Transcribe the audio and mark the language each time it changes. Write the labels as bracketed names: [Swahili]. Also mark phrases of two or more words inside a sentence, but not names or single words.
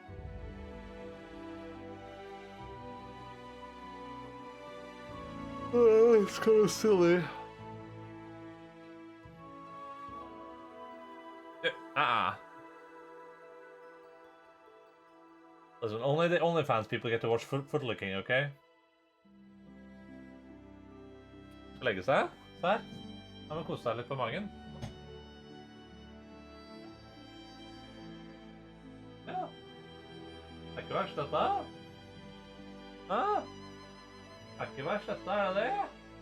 [English] It's kind of silly. Listen, only the OnlyFans people get to watch foot licking, okay? [Norwegian] Legge seg? Serr? Han må kose seg litt på magen. Ja. Det er ikke verst dette. Det er ikke verst dette, er det det?